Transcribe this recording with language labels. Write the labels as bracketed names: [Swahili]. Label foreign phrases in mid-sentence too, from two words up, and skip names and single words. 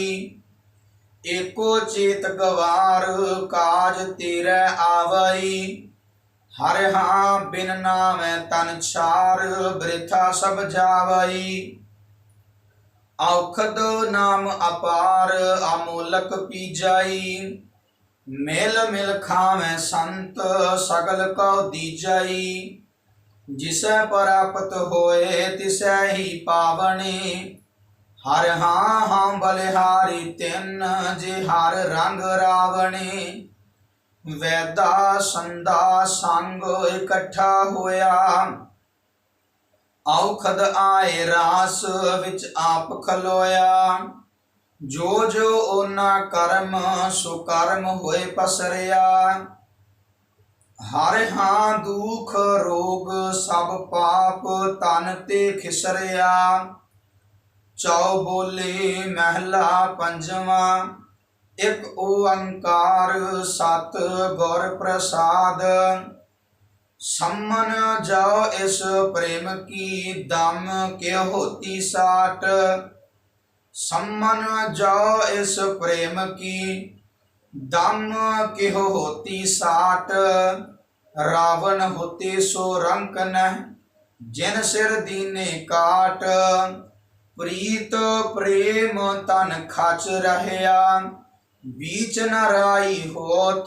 [Punjabi] ਏਕੋ ਚੇਤ ਗਵਾਰ ਕਾਜ ਤੇਰੈ ਆਵਈ। ਹਰੇ ਹਾਂ ਬਿਨ ਨਾਮੈ ਤਨ ਛਾਰ ਵ੍ਰਿਥਾ ਸਬ ਜਾਵਈ। ਔਖਦ ਨਾਮ ਅਪਾਰ ਅਮੋਲਕ ਪੀਜਾਈ। ਮੇਲ ਮਿਲ ਖਾਵੇ ਸੰਤ ਸਗਲ ਕੌ ਦੀਜਾਈ। ਜਿਸੈ ਪ੍ਰਾਪਤ ਹੋਏ ਤਿਸੈ ਹੀ ਪਾਵਨੇ। ਹਰ ਹਾਂ ਹਾਂ ਬਲਿਹਾਰੀ ਤਿਨ ਜੇ ਹਰ ਰੰਗ ਰਾਵਣੇ। ਵੈਦਾ ਸੰਦਾ ਸੰਗ ਇਕੱਠਾ ਹੋਇਆ। ਔਖਦ ਆਏ ਰਾਸ ਵਿਚ ਆਪ ਖਲੋਇਆ। ਜੋ ਜੋ ਓਨਾ ਕਰਮ ਸੋ ਕਰਮ ਹੋਏ ਪਸਰਿਆ। ਹਰਿ ਹਾਂ ਦੁਖ ਰੋਗ ਸਭ ਪਾਪ ਤਨ ਤੇ ਖਿਸਰਿਆ। ਚੌ ਬੋਲੇ ਮਹਿਲਾ ਪੰਜਵਾਂ। ਇਕ ਓੰਕਾਰ ਸਤ ਗੁਰ ਪ੍ਰਸਾਦ। ਸੰਮਨ ਜੋ ਇਸ ਪ੍ਰੇਮ ਕੀ ਦਮ ਕੇ ਹੋਤੀ ਸਾਟ। ਸੰਮਨ ਜੋ ਇਸ ਪ੍ਰੇਮ ਕੀ ਦਮ ਕੇਹੋ ਹੋਤੀ ਸਾਟ। ਰਾਵਣ ਹੋਤੇ ਸੋ ਰੰਕ ਨ ਜਿਨ ਸਿਰ ਦੀਨੇ ਕਾਟ। ਪ੍ਰੀਤ ਪ੍ਰੇਮ ਤਨ ਖਚ ਰਹਿਆ ਬੀਚ ਨ ਰਾਈ ਹੋਤ।